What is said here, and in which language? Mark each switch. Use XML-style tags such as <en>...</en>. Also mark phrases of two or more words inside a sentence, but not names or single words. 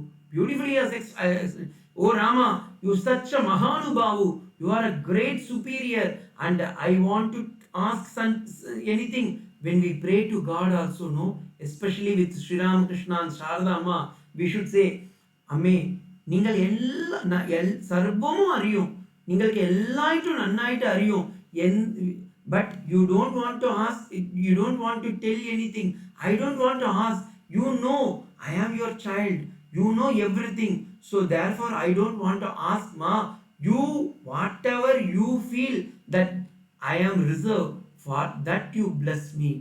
<en>Beautifully he has oh Rama, you are such a Mahanubhavu. You are a great superior, and I want to ask anything. When we pray to God also, no, especially with Sri Ramakrishna and Sharada Amma, we should say,</en> <ml>അമ്മേ, നിങ്ങൾ സർവ്വമോ അറിയും, നിങ്ങൾക്ക് എല്ലാതും നന്നായിട്ട് അറിയും,</ml> <en>but you don't want to ask, you don't want to tell anything. I don't want to ask. You know, I am your child. You know everything. So therefore I don't want to ask Ma. You, whatever you feel that I am reserved, for that you bless me.</en>